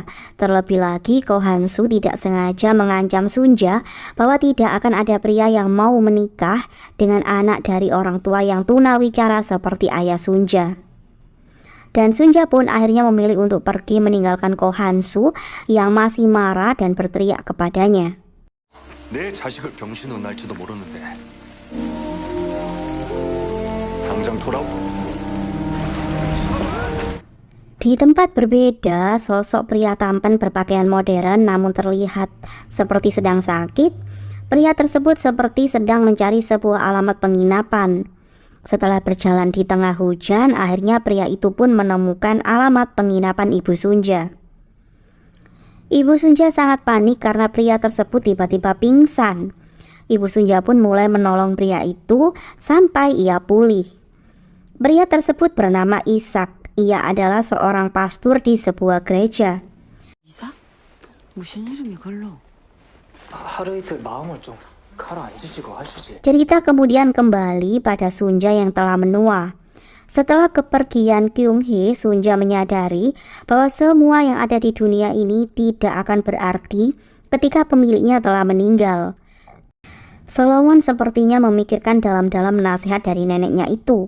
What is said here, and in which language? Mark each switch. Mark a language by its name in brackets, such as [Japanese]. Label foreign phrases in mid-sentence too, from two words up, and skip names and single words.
[Indonesian] Terlebih lagi Ko Hansu tidak sengaja mengancam Sunja bahwa tidak akan ada pria yang mau menikah dengan anak dari orang tua yang tunawicara seperti ayah Sunja. Dan Sunja pun akhirnya memilih untuk pergi meninggalkan Ko Hansu yang masih marah dan berteriak kepadanya. [Korean] 내 자식을 병신으로 날지도 모르는데 당장 돌아오. [Indonesian] Di tempat berbeda, sosok pria tampan berpakaian modern namun terlihat seperti sedang sakit. Pria tersebut seperti sedang mencari sebuah alamat penginapan. Setelah berjalan di tengah hujan, akhirnya pria itu pun menemukan alamat penginapan Ibu Sunja. Ibu Sunja sangat panik karena pria tersebut tiba-tiba pingsan. Ibu Sunja pun mulai menolong pria itu sampai ia pulih. Pria tersebut bernama Ishak. Ia adalah seorang pastor di sebuah gereja. [Korean] 이삭? 무슨 이름이 걸로? 하루 이틀 마음을 좀 가라앉으시고 하시지. [Indonesian] Cerita kemudian kembali pada Sunja yang telah menua. Setelah kepergian Kyung Hee, Sunja menyadari bahwa semua yang ada di dunia ini tidak akan berarti ketika pemiliknya telah meninggal. Solomon sepertinya memikirkan dalam-dalam nasihat dari neneknya itu.